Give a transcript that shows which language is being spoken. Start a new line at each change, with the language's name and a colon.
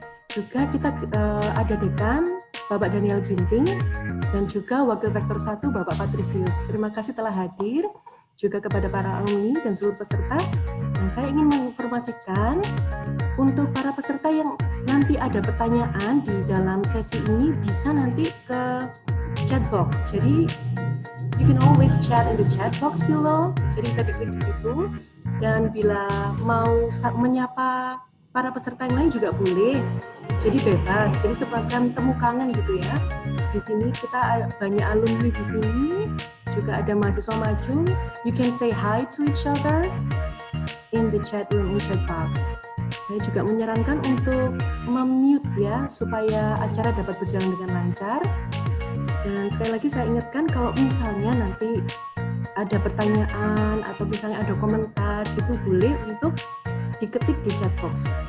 Indonesian: Juga kita ada dekan Bapak Daniel Ginting dan juga Wakil Rektor 1 Bapak Patrisius. Terima kasih telah hadir, juga kepada para alumni dan seluruh peserta. Nah, saya ingin menginformasikan untuk para peserta yang nanti ada pertanyaan di dalam sesi ini bisa nanti ke chat box. Jadi
English: you can always chat in the chat box below.
Indonesian: Jadi bisa diklik di situ. Dan bila mau menyapa para peserta yang lain juga boleh. Jadi bebas. Jadi semacam temu kangen gitu ya. Di sini kita banyak alumni di sini, juga ada mahasiswa maju.
English: You can say hi to each other in the chat room, in chat box.
Indonesian: Saya juga menyarankan untuk mute ya, supaya acara dapat berjalan dengan lancar. Dan sekali lagi saya ingatkan kalau misalnya nanti ada pertanyaan atau misalnya ada komentar, itu boleh untuk diketik di chat box.